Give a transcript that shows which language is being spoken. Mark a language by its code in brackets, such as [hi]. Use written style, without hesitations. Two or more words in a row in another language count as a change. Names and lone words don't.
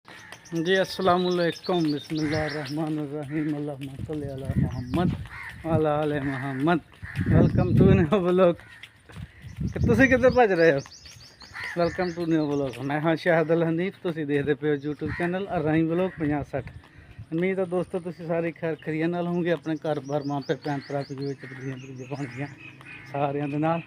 [ar] جي السلام عليكم بسم الله الرحمن الرحيم اللهم صل على محمد وعلى آل محمد. [en] Welcome to new blog. [pa] ਤੁਸੀਂ ਕਿੱਥੇ ਭੱਜ ਰਹੇ ਹੋ? [en] Welcome to new blog. [pa] ਮੈਂ ਹਾਂ ਸ਼ਾਹਦਲ ਹਨੀਫ, ਤੁਸੀਂ ਦੇਖਦੇ ਪਏ ਹੋ YouTube ਚੈਨਲ ਅਰਾਈ ਬਲੌਗ 5060। ਉਮੀਦ ਹੈ ਦੋਸਤੋ ਤੁਸੀਂ ਸਾਰੇ ਖੈਰੀਅਤ ਨਾਲ ਹੋਵੋਗੇ, ਆਪਣੇ ਘਰ-ਬਾਰ ਮਾਪੇ ਭੈਣ ਭਰਾ ਵਿੱਚ ਬੜੀਆਂ ਬਣਦੀਆਂ ਸਾਰਿਆਂ ਦੇ ਨਾਲ।